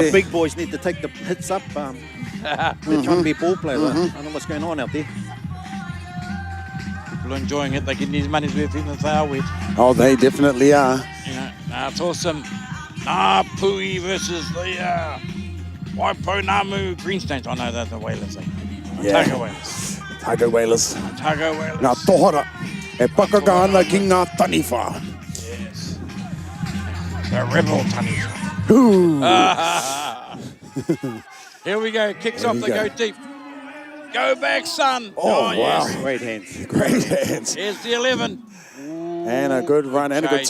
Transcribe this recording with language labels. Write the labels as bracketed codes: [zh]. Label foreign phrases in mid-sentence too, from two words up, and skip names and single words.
[en] think the big boys need to take the hits up. They're trying to be ball players. I don't know what's going on out there. People are enjoying it. They're getting these money's worth even if they are wet. oh, they definitely are. You know, it's awesome. Pui versus the Waiponamu Greenstones. I know they're the Whalers. Otago Whalers. Otago Whalers. Otago Whalers. [mi] Ngā tohara e pakakana ki ngā taniwha. [en] Yes. The rebel Taniwha. Here we go. Kicks off. They go deep. Go back, son. Oh, wow. Yes. Great hands. Great hands. Here's the 11. And a good run and a good